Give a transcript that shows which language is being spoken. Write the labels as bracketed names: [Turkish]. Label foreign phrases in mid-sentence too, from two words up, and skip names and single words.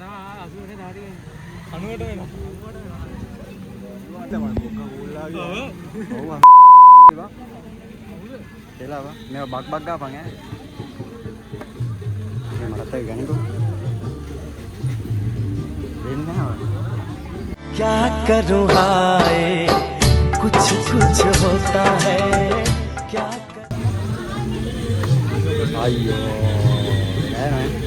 [Sinhala] 90ට වෙනවා. 90ට වෙනවා. ඔව්. එලාව. මේව බක් බක් ගාපන් ඈ. මේ මරතේ ගනිකෝ. දෙන්නේ නැහැ. [Hindi] क्या करूँ हाय कुछ कुछ होता है क्या [Sinhala] අයියෝ නෑ